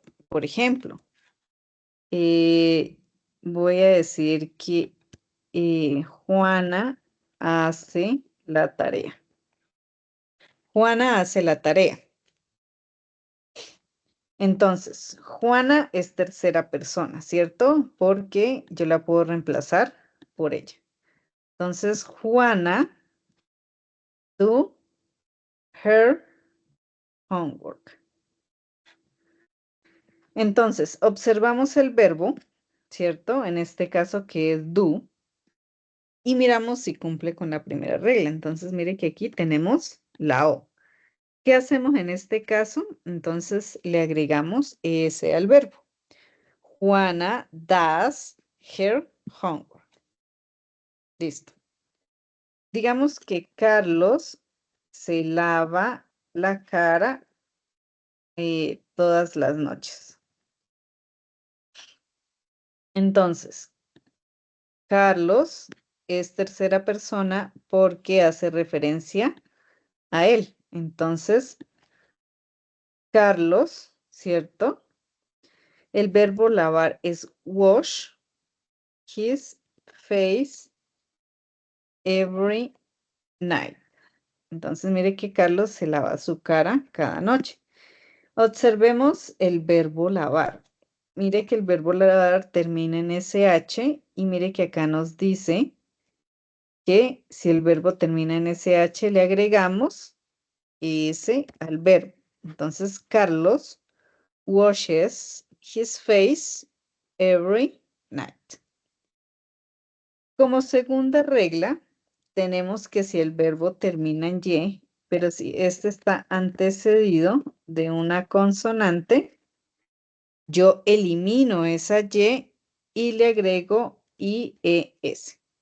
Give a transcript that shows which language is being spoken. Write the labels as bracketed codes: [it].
[es] Por ejemplo, voy a decir que Juana hace la tarea. Juana hace la tarea. Entonces, Juana es tercera persona, ¿cierto? Porque yo la puedo reemplazar por ella. [en] Entonces, Juana do her homework. [es] Entonces, observamos el verbo, ¿cierto? En este caso que es do, y miramos si cumple con la primera regla. Entonces, mire que aquí tenemos la O. ¿Qué hacemos en este caso? Entonces, le agregamos ese al verbo. [en] Juana does her homework. [es] Listo. Digamos que Carlos se lava la cara todas las noches. Entonces, Carlos es tercera persona porque hace referencia a él. Entonces, Carlos, ¿cierto? El verbo lavar es [en] wash his face every night. [es] Entonces, mire que Carlos se lava su cara cada noche. Observemos el verbo lavar. Mire que el verbo lavar termina en SH y mire que acá nos dice que si el verbo termina en SH le agregamos S al verbo. [en] Entonces, Carlos washes his face every night. [es] Como segunda regla, tenemos que si el verbo termina en Y, pero si este está antecedido de una consonante, yo elimino esa y le agrego IES.